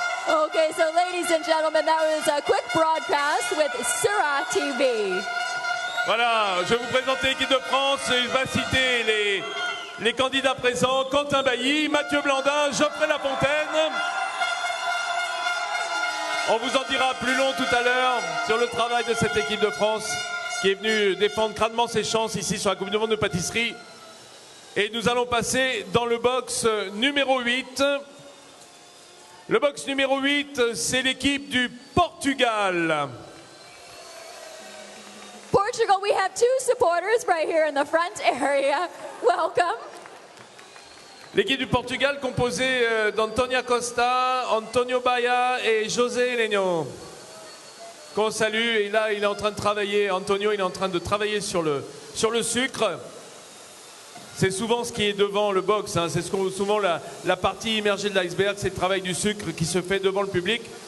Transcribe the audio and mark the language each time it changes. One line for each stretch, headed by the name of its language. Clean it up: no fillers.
English: Okay, so ladies and gentlemen, that was a quick broadcast with Sura TV.
French: Voilà, je vais vous présenter l'équipe de France. Il va citer les candidats présents. Quentin Bailly, Mathieu Blandin, Geoffrey Lafontaine. On vous en dira plus long tout à l'heure sur le travail de cette équipe de France qui est venue défendre crânement ses chances ici sur la Coupe du Monde de pâtisserie. Et nous allons passer dans le box numéro 8. Le box numéro 8, c'est l'équipe du Portugal.
English: Portugal, we have two supporters right here in the front area. Welcome.
French: L'équipe du Portugal composée d'Antonia Costa, Antonio Baia et José Leño. Qu'on salue, et là il est en train de travailler, Antonio il est en train de travailler sur le sucre. C'est souvent ce qui est devant le box, hein. C'est souvent la partie immergée de l'iceberg, c'est le travail du sucre qui se fait devant le public.